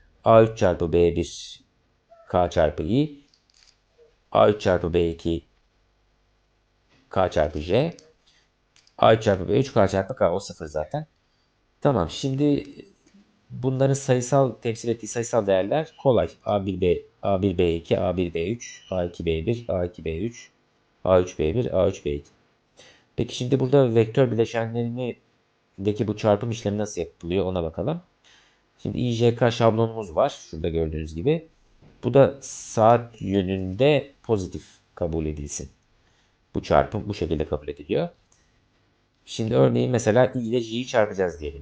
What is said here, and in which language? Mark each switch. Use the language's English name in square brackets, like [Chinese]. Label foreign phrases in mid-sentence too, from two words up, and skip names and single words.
[Turkish] A3 çarpı B1 K çarpı I. A3 çarpı B2 K çarpı J. A3 çarpı B3 K çarpı K. O sıfır zaten. Tamam. Şimdi bunların sayısal temsil ettiği sayısal değerler kolay. A1B, A1B2, A1B3, A2B1, A2B3, A3B1, A3B2. Peki şimdi burada vektör bileşenlerindeki bu çarpım işlemi nasıl yapılıyor ona bakalım. Şimdi IJK şablonumuz var. Şurada gördüğünüz gibi. Bu da saat yönünde pozitif kabul edilsin. Bu çarpım bu şekilde kabul ediliyor. Şimdi örneğin mesela I ile J'yi çarpacağız diyelim.